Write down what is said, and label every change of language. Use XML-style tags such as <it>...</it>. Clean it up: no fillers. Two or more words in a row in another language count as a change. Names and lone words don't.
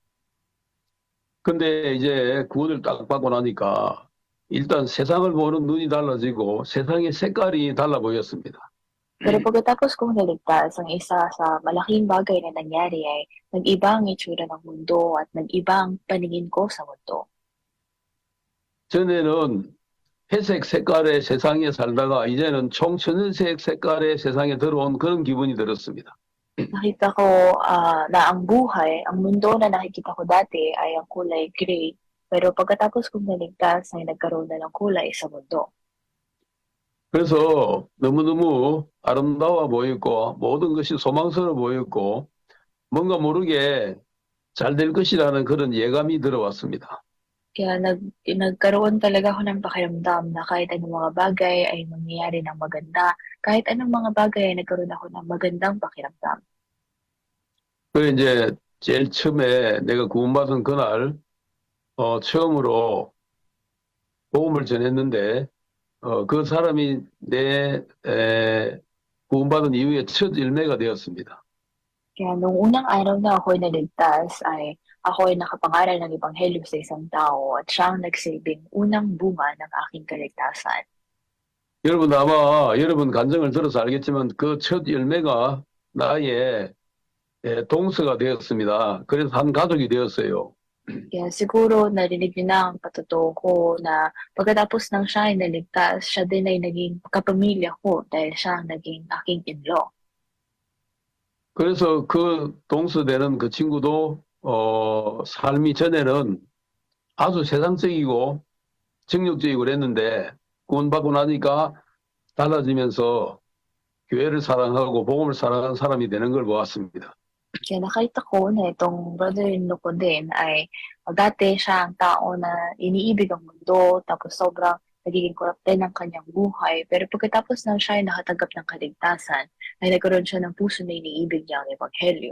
<ko>근데 이제 구원을 딱 받고 나니까 일단 세상을 보는 눈이 달라지고 세상의 색깔이 달라 보였습니다.</ko> <tl>Pero pagkatapos kong naligtas, ang isa sa malaking bagay na nangyari ay nag-iba ang itsura ng mundo at nag-iba ang paningin ko sa mundo.</tl> <ko>전에는 회색 색깔의 세상에 살다가 이제는 총천연색 색깔의 세상에 들어온 그런 기분이 들었습니다.</ko> <tl>Nakita ko na ang buhay, ang mundo na nakikita ko dati ay ang kulay gray. Pero pagkatapos kong naligtas ay nagkaroon na ng kulay sa mundo.</tl> <ko>그래서 너무너무 아름다워 보였고 모든 것이 소망스러워 보였고 뭔가 모르게 잘 될 것이라는 그런 예감이 들어왔습니다.</ko> <tl>Kaya nagkaroon talaga ako ng pakiramdam na kahit anong mga bagay ay mangyayari ng maganda, kahit anong mga bagay ay nagkaroon ako ng magandang pakiramdam.</tl> <ko>그 이제 제일 처음에 내가 구원받은 그날 처음으로 복음을 전했는데 그 사람이 내 구원받은 이후에 첫 일매가 되었습니다.</ko> <tl>Kaya nung unang araw na ako naligtas ay ako ay nakapangaral ng ebanghelyo sa isang tao at siya ang nagsilbing unang bunga ng aking kaligtasan.</tl> <ko>여러분 아마 여러분 간증을 들어서 알겠지만 그 첫 열매가 나의 동서가 되었습니다. 그래서 한 가족이 되었어요.</ko> <tl>Kaya siguro narinig niyo na ang patotoo ko na pagkatapos ng siya ay naligtas, siya din ay naging kapamilya ko dahil siya ang naging aking in-law.</tl> <ko>그래서 그 동서되는 그 친구도 삶이 전에는 아주 세상적이고 정욕적이고 그랬는데 구원받고 나니까 달라지면서 교회를 사랑하고 복음을 사랑하는 사람이 되는 걸 보았습니다.</ko> <tl>Kaya nakita ko na itong brother-in-law ko din ay dati siya ang tao na iniibig ang mundo tapos sobrang nagiging korap din ang kanyang buhay. Pero pagkatapos nang siya ay nakatanggap ng kaligtasan, ay nagkaroon siya ng puso na iniibig niya ang ebanghelyo.</tl>